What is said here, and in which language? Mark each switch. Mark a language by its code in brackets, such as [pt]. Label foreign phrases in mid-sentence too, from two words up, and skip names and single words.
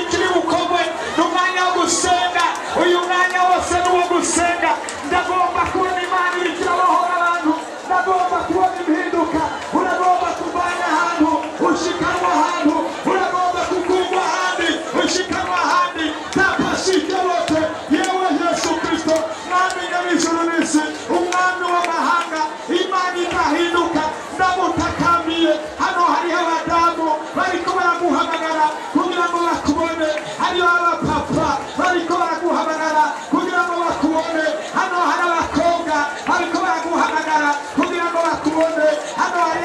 [rn] kiri bukorwe n'umwanya wo gusenga uyu mwanya wose n'uwo gusenga ndagomba kubona Imana iriko irabohora abantu ndagomba kubona impinduka uragomba kuvana ahantu ushikanwa ahantu uragomba kugurwa ahandi ushikanwa ahandi tapasikelote yewe Yesu Kristo mwami nyab'ijuru n'isi umwami w'amahanga Imana idahinduka ndamutakamiye hano hariho abadamu bariko baraguhamagara kugira ngo bakubone hariho abapapa bariko baraguhamagara kugira ngo bakubone hano hari abakobwa bariko baraguhamagara kugira ngo bakubone hano hari